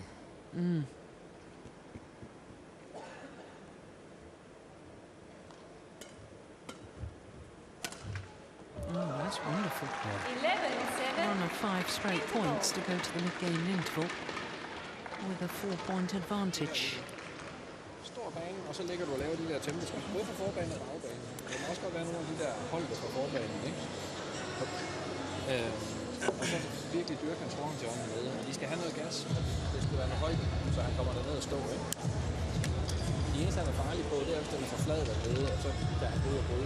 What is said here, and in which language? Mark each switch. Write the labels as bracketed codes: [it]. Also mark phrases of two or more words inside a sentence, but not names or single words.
[en] Mm. Oh, that's wonderful. 11-7. Run of 5 straight points to go to the mid-game interval with a 4-point advantage. [da] Stor bane, og så ligger du og laver de der temposkift, både for forbanen og bagbanen. Det må også godt være nogle af de der højder fra forbanen, ikke? Og så virkelig dyrke hans forhåndshjørne med. Og de skal have noget gas, og det skal være noget højde, så han kommer derned og stå, ikke? De eneste, han er farlig på, det er, hvis den er for flad dernede, og så der han ud og bryde.